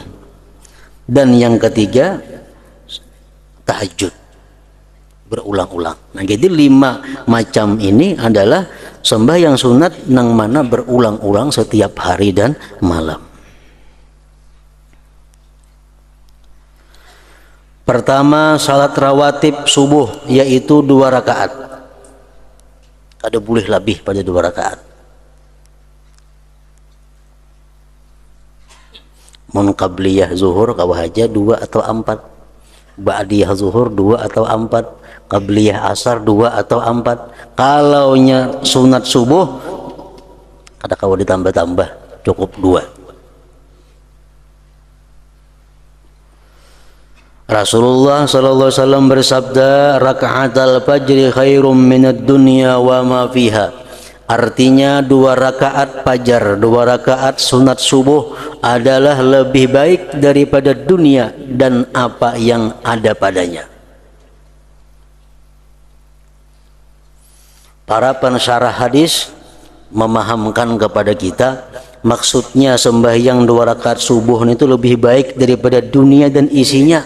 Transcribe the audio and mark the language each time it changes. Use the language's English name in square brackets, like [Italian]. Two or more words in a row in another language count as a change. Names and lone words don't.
[Indonesian] Dan yang ketiga tahajud berulang-ulang. Nah, jadi 5 macam ini adalah sembahyang sunat yang mana berulang-ulang setiap hari dan malam. Pertama, salat rawatib subuh, yaitu 2 rakaat. [Banjar] Kada boleh lebih pada 2 rakaat. Mun qabliyah zuhur kawahaja 2 atau 4, ba'diyah zuhur 2 atau 4, qabliyah asar 2 atau 4. Kalau nya sunat subuh kada kawa ditambah-tambah, cukup 2. [Arabic] رسول الله صلى الله عليه وسلم bersabda, ركعتا الفجر خير من الدنيا وما فيها. [Indonesian] Artinya 2 rakaat fajar, 2 rakaat sunat subuh adalah lebih baik daripada dunia dan apa yang ada padanya. Para pensyarah hadis memahamkan kepada kita, maksudnya sembahyang 2 rakaat subuh itu lebih baik daripada dunia dan isinya.